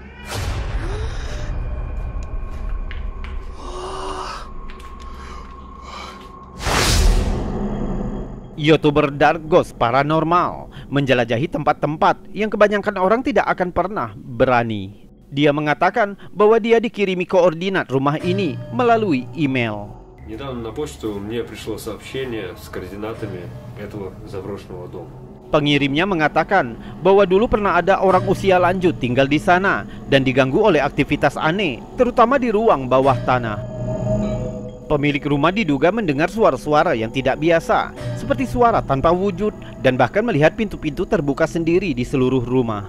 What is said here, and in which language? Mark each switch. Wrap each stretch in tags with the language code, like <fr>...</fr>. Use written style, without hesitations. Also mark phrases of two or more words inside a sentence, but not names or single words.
<id>YouTuber Dark Ghost Paranormal menjelajahi tempat-tempat yang kebanyakan orang tidak akan pernah berani. Dia mengatakan bahwa dia dikirimi koordinat rumah ini melalui email.</id> <ru>Недавно на почту мне пришло сообщение с координатами этого заброшенного дома.</ru> <id>Pengirimnya mengatakan bahwa dulu pernah ada orang usia lanjut tinggal di sana dan diganggu oleh aktivitas aneh, terutama di ruang bawah tanah. Pemilik rumah diduga mendengar suara-suara yang tidak biasa, seperti suara tanpa wujud, dan bahkan melihat pintu-pintu terbuka sendiri di seluruh rumah.</id>